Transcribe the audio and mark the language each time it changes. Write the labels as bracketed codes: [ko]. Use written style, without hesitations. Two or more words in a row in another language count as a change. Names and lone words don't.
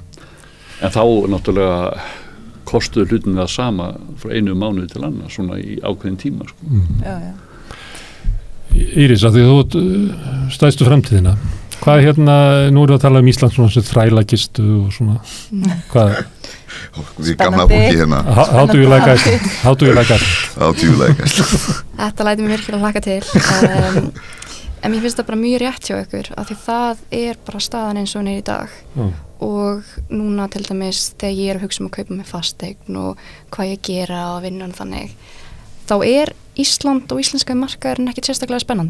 [is] En þá náttúrulega kostuðu hlutin það sama frá einu mánuði til annars svona í ákveðin tíma sko. Íris, að því þú stæðstu framtíðina, hvað nú erum við að tala Ísland svona sem þrælakistu og svona, hvað? Við gamla fólki hérna. [en] How do you like Iceland? How do you like Iceland? How do you like Iceland? [is] Þetta læti mér virkilega hlaka til, en mér finnst það bara mjög rétt hjá ykkur, af því það er bara staðan eins og hún er í dag og núna til dæmis þegar ég er að hugsa að kaupa með fasteign og hvað ég gera og vinnan þannig, þá er Ísland og íslenska markaðurinn ekkert sérstaklega spennandi.